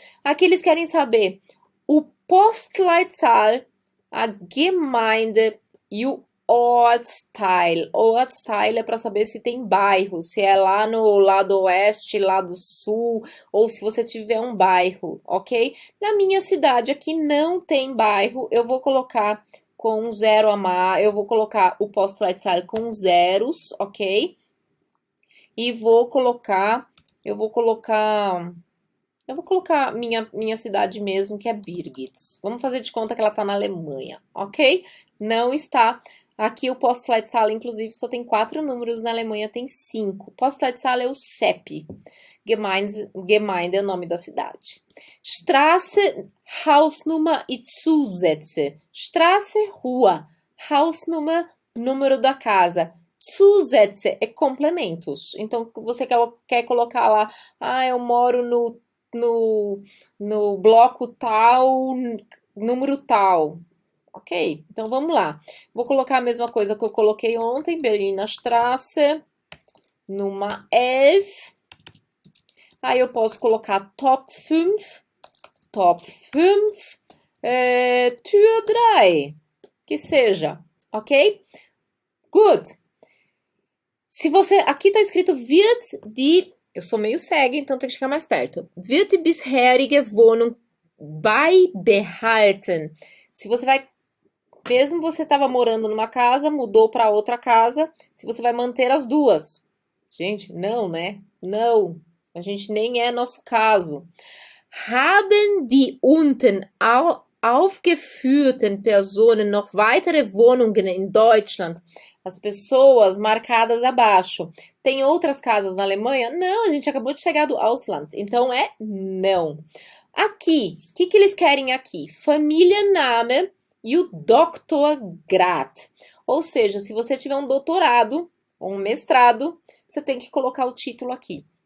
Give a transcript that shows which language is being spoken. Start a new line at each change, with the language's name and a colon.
Portuguese: Aqui eles querem saber o Postleitzahl, a Gemeinde e o Ortsteil. Ortsteil é para saber se tem bairro, se é lá no lado oeste, lado sul, ou se você tiver um bairro, ok? Na minha cidade aqui não tem bairro, eu vou colocar com um zero a mais, eu vou colocar o Postleitzahl com zeros, ok? E eu vou colocar minha cidade mesmo, que é Birgit. Vamos fazer de conta que ela tá na Alemanha, ok? Não está. Aqui o Postleitzahl, inclusive, só tem 4 números, na Alemanha tem 5. Postleitzahl é o CEP. Gemeinde é o nome da cidade.
German: Straße, Hausnummer e Zusätze.
Portuguese: Straße, rua. Hausnummer, número da casa. Zusätze é complementos. Então, você quer colocar lá, eu moro no bloco tal, número tal. Ok? Então vamos lá. Vou colocar a mesma coisa que eu coloquei ontem, Berliner Straße, Nummer 11. Aí eu posso colocar Top 5, Tür 3, que seja, ok? Good. Se você, aqui tá escrito
German: wird die,
Portuguese: eu sou meio cega, então tem que chegar mais perto.
German: Wird die bisherige Wohnung beibehalten?
Portuguese: Se você vai, mesmo você estava morando numa casa, mudou para outra casa, se você vai manter as duas. Gente, não, né? Não. A gente nem é nosso caso.
German: Haben die unten aufgeführten Personen noch weitere Wohnungen in Deutschland?
Portuguese: As pessoas marcadas abaixo. Tem outras casas na Alemanha? Não, a gente acabou de chegar do Ausland. Então é não. Aqui, o que eles querem aqui? Familienname e o Doktorgrad. Ou seja, se você tiver um doutorado ou um mestrado, você tem que colocar o título aqui.